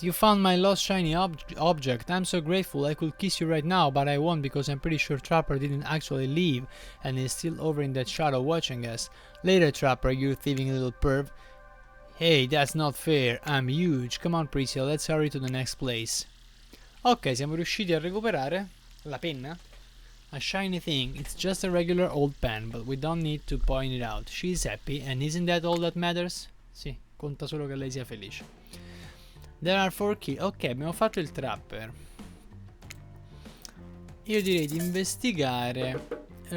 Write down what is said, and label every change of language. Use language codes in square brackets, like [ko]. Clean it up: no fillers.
[en] You found my lost shiny object. I'm so grateful. I could kiss you right now, but I won't because I'm pretty sure Trapper didn't actually leave and is still over in that shadow watching us. Later, Trapper, you thieving little perv. Hey, that's not fair. I'm huge. Come on, Prizio, let's hurry to the next place. [it] Ok, siamo riusciti a recuperare la penna. [en] A shiny thing. It's just a regular old pen, but we don't need to point it out. She's happy, and isn't that all that matters? [it] Sì, conta solo che lei sia felice. [en] There are 4 key. [it] Ok, abbiamo fatto il trapper. Io direi di investigare.